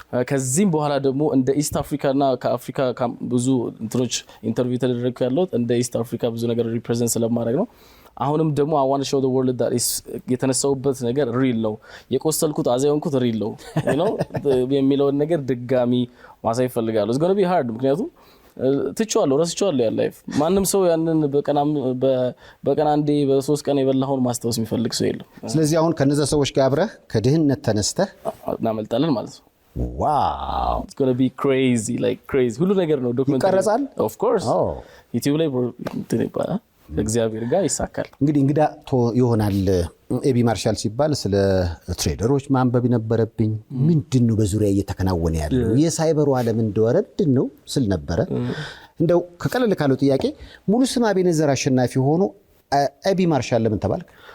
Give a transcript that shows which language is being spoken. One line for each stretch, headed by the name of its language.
Amharic: ከዚህም በኋላ ደግሞ እንደ ኢስት አፍሪካና ከአፍሪካ ብዙ እንትኖች ኢንተርቪው ተደረገ ያለው እንደ ኢስት አፍሪካ ብዙ ነገር ሪፕሬዘንት ስለማድረግ ነው። አሁንም ደግሞ
English: I want to show the world that is
Amharic: የተነሳውበት ነገር ሪል ነው የቆሰልኩት አዛየንኩት ሪል ነው you know የሚለውን ነገር ድጋሚ ማሳይ ፈልጋለሁ።
English: it's going to be hard
Amharic: ምክንያቱም ትቻለሁ ረስቻለሁ ያ ላይፍ ማንም ሰው ያንን በቀን አንዴ በ3 ቀን የበላውን ማስተዋስ የሚፈልግ ሰው የለም። ስለዚህ አሁን ከነዛ ሰዎች ጋር አብረህ ከድህነት ተነስተህ እናመልጣለን ማለት ነው። ዋው
English: it's going to be crazy like crazy
Amharic: ሁሉ ነገር ነው ዶክመንት ይቀርጻል of course YouTube ላይ ይባላል እግዚአብሔር ጋር ይሳካል። እንግዲህ እንግዳ ይሆናል ኤቢ ማርሻል ሲባል ስለ ትሬደሮች ማንበብ ነበረብኝ። ምንድነው በዙሪያ እየተከናወነ ያለው የሳይበሩ ዓለም እንደወረድ ነው ስል ነበረ። እንደው ከቀለል ካለው ጥያቄ ሙሉ ስም አቤኔዘር አሸናፊ ሆኖ ኤቢ ማርሻል ለምን ተባልክ?